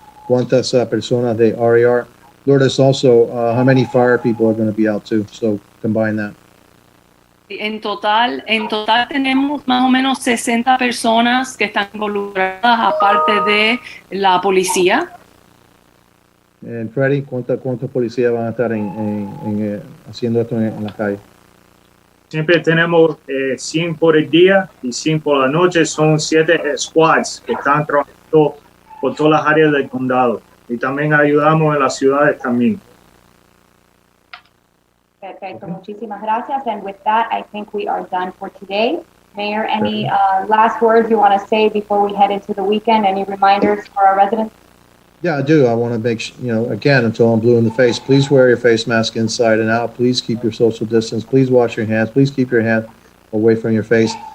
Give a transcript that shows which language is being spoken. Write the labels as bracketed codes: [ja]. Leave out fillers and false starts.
[es] ¿Cuántas personas de RER? [en] Lourdes, also, how many fire people are going to be out too? So combine that. [es] En total tenemos más o menos 60 personas que están involucradas, aparte de la policía. Freddy, ¿cuántos policías van a estar haciendo esto en la calle? Siempre tenemos 100 por el día y 100 por la noche. Son 7 squads que están trabajando por todas las áreas del condado. Y también ayudamos en las ciudades también. Perfecto, muchísimas gracias. [en] And with that, I think we are done for today. Mayor, any last words you want to say before we head into the weekend? Any reminders for our residents? Yeah, I do. I want to make again, until I'm blue in the face, please wear your face mask inside and out. Please keep your social distance. Please wash your hands. Please keep your hand away from your face.